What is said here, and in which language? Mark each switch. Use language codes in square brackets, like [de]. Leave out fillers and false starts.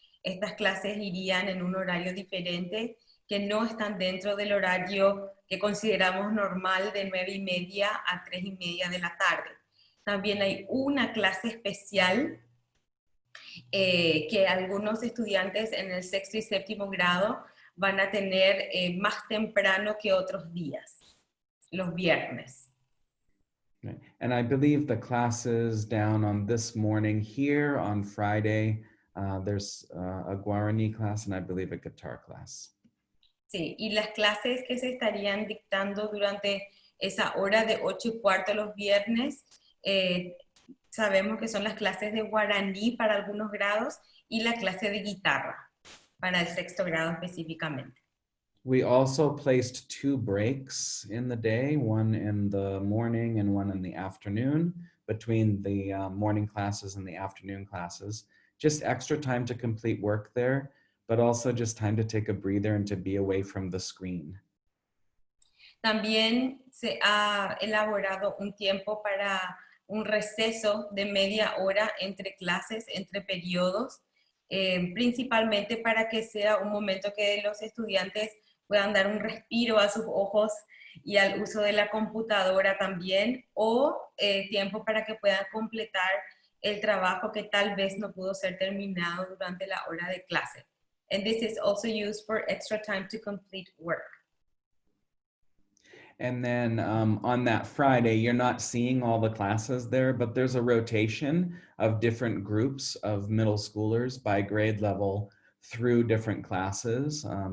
[es] Estas clases irían en un horario diferente, que no están dentro del horario que consideramos normal de 9:30 a 3:30 de la tarde. También hay una clase especial que algunos estudiantes en el 6º y 7º grado van a tener más temprano que otros días, los viernes. [en] Okay. And I believe the classes down on this morning here on Friday, there's a Guarani class and I believe a guitar class. [es] Sí, y las clases que se estarían dictando durante esa hora de 8:15 los viernes, sabemos que son las clases de guaraní para algunos grados y la clase de guitarra para el 6º grado específicamente. [en] We also placed 2 breaks in the day, one in the morning and one in the afternoon, between the morning classes and the afternoon classes. Just extra time to complete work there, but also just time to take a breather and to be away from the screen. [es] También se ha elaborado un tiempo para un receso de media hora entre clases, entre periodos, principalmente para que sea un momento que los estudiantes puedan dar un respiro a sus ojos y al uso de la computadora también, o tiempo para que puedan completar el trabajo que tal vez no pudo ser terminado durante la hora de clase. [en] And this is also used for extra time to complete work. And then on that Friday, you're not seeing all the classes there, but there's a rotation of different groups of middle schoolers by grade level through different classes.